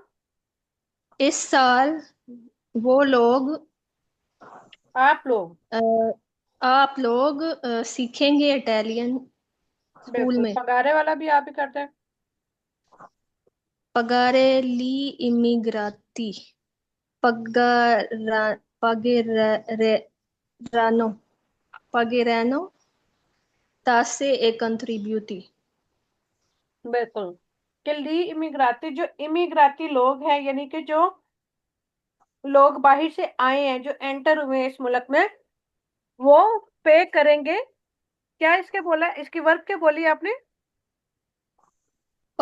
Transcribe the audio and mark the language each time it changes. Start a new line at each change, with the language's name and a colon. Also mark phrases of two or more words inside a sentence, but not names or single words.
Hindi: इस साल वो लोग आप लोग। अ, आप लोग सीखेंगे
English: Italian school
Hindi: बिल्कुल, में। पगारे वाला भी आप ही करते हैं।
Italian: pagare gli immigrati pagara- pagheranno pagheranno tasse e contributi।
Hindi: बिल्कुल।
Italian: che gli immigrati,
Hindi: जो इमिग्राती लोग हैं यानी कि जो लोग बाहर से आए हैं, जो एंटर हुए हैं इस मुल्क में, वो पे करेंगे। क्या इसके बोला, इसकी वर्ब क्या बोली आपने?